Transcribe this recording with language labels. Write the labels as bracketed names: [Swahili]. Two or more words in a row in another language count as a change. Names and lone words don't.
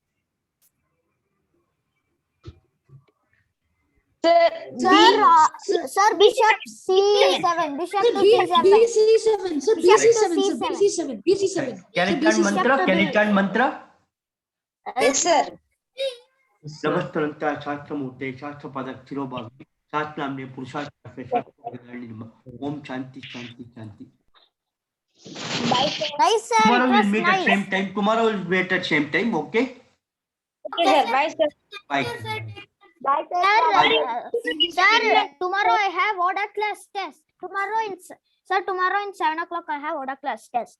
[English] Sir, Sir, bishop C7. Bishop Sir, to C7. BC7. Sir, Bishop BC7. to Sir, C7. BC7. BC7. Can I Sir, chant BC7. mantra? Can I chant mantra? yes, sir. [Sanskrit] ನಮಸ್ತರಂತ ಶಾಸ್ತ್ರಮೂರ್ತೆ ಶಾಸ್ತ್ರ ಪದ ಶಿರೋಭಾವಿ ಶಾಸ್ತ್ರಾಮ್ನೆ ಪುರುಷಾರ್ಥ ಶಾಸ್ತ್ರ ಓಂ ಶಾಂತಿ ಶಾಂತಿ ಶಾಂತಿ. [English] Nice, sir. Tomorrow It we'll was meet at nice. same time. Tomorrow we'll meet at same time. Okay. Okay, sir. Bye, sir. Bye. Bye, Sir, sir, tomorrow I have order class test. Tomorrow in 7 o'clock I have order class test.